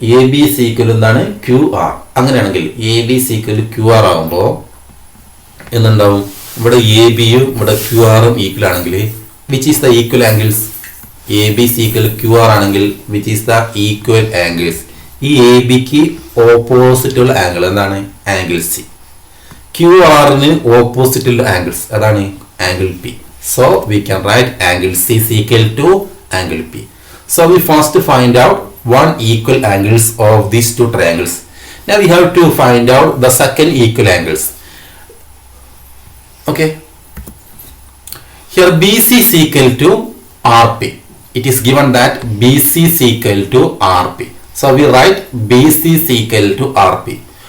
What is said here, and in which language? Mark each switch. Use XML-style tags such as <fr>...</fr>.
<en>AB is equal</en> <ml>എന്താണ്?</ml> <en>QR. അങ്ങനെയാണെങ്കിൽ AB is equal to QR</en> <ml>ആകുമ്പോൾ എന്തുണ്ടാവും? ഇവിടെ ABയും ഇവിടെ QRും ഈക്വൽ ആണെങ്കിൽ</ml> <en>which is the equal angles? AB is equal to QR ആണെങ്കിൽ which is the equal angles?</en> <ml>ഈ എ ബിക്ക് ഓപ്പോസിറ്റ് ഉള്ള ആംഗിൾ എന്താണ്? Angle C. ക്യു ആറിന് ഓപ്പോസിറ്റ് ഉള്ള ആംഗിൾസ് അതാണ് angle P.</ml> <en>So we can write angle C is equal to angle P. So we first find out one equal angles of these two triangles. Now we have to find out the second equal angles. Okay. Here BC is equal to RP. It is given that BC is equal to RP. So we write BC is equal to RP.</en>